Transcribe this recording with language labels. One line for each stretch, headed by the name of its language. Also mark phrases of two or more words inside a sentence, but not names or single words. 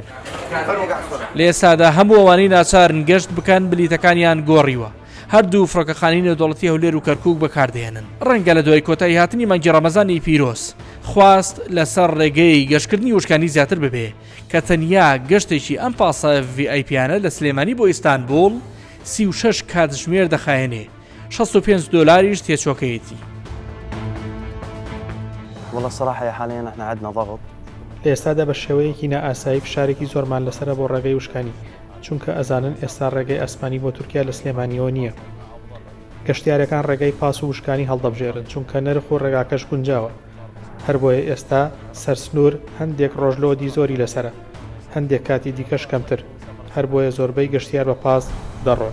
Central Kurdish: لە ئێستادا هەموو ئەوانەی ناچارن گەشت بکەن بلیتەکانیان گۆڕیوە هەردوو فڕۆکەخانەی نێودەوڵەتی هەولێر و کەرکووک بەکاردێنن ڕەنگە لە دوای کۆتایی هاتنی مانگی ڕەمەزانی پیرۆز خواست لەسەر ڕێگەی گەشتکردنی وشکانی زیاتر ببێ کە تەنیا گەشتێکی ئەم پاسە VIPیانە لە سلێمانی بۆ ئیستانبول 36 کاتژمێر دەخایەنێ $65 تێچۆکەیەتی.
Arabic: والله صراحة حاليا احنا عندنا ضغط.
Central Kurdish: لە ئێستادا بە شێوەیەکی نائاسایی فشارێکی زۆرمان لەسرە بۆ ڕێگەی وشکانی چونکە ئەزانن ئێستا ڕێگەی ئەسمانی بۆ تورکیا لە سلێمانیەوە نییە. گەشتیارەکان ڕێگەی پاس و وشکانی هەڵدەبژێرن چونکە نرخ و ڕێگاکەش گونجاوە. هەر بۆیە ئێستا سەرسنوور هەندێک ڕۆژلۆدی زۆری لەسرە هەندێک کاتی دیکەش کەمتر هەر بۆیە زۆربەی گەشتیار بە پاس دەڕۆن.